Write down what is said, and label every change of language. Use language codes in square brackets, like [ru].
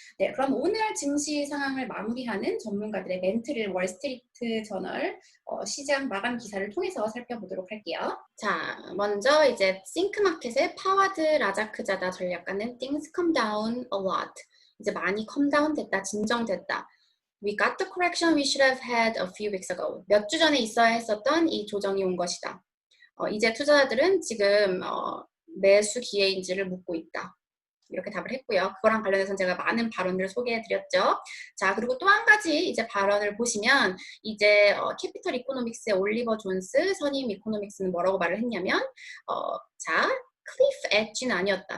[ko] 네, 그럼 오늘 증시 상황을 마무리하는 전문가들의 멘트를 월스트리트 저널 시장 마감 기사를 통해서 살펴보도록 할게요. 자, 먼저 이제 싱크마켓의 파와드 라자크자다 전략가는 [en] Things come down a lot. [ko] 이제 많이 컴다운 됐다, 진정됐다. [en] We got the correction we should have had a few weeks ago. [ko] 몇 주 전에 있어야 했었던 이 조정이 온 것이다. 이제 투자자들은 지금 매수 기회인지를 묻고 있다. 이렇게 답을 했고요. 그거랑 관련해서 제가 많은 발언들을 소개해드렸죠. 자, 그리고 또 한 가지 이제 발언을 보시면 이제 캐피털 이코노믹스의 올리버 존스 선임 이코노믹스는 뭐라고 말을 했냐면 자, 클리프 엣지는 아니었다.